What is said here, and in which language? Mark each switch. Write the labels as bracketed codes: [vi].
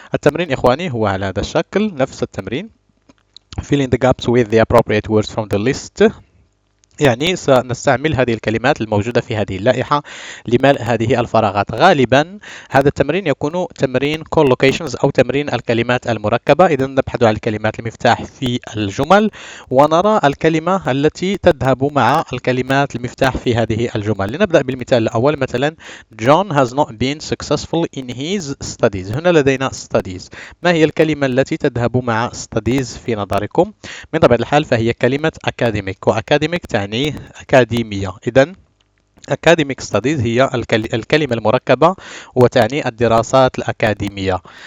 [ar] التمرين إخواني هو على هذا الشكل، نفس التمرين [en] fill in the gaps with the appropriate words from the list، [ar] يعني سنستعمل هذه الكلمات الموجودة في هذه اللائحة لملء هذه الفراغات. غالبا هذا التمرين يكون تمرين collocations أو تمرين الكلمات المركبة. إذا نبحث عن الكلمات المفتاح في الجمل ونرى الكلمة التي تذهب مع الكلمات المفتاح في هذه الجمل. لنبدأ بالمثال الأول، مثلا [en] John has not been successful in his studies. [ar] هنا لدينا studies. ما هي الكلمة التي تذهب مع studies في نظركم؟ من طبيعة الحال فهي كلمة academic، وacademic تعني أكاديمية. إذن academic studies هي الكلمة المركبة وتعني الدراسات الأكاديمية.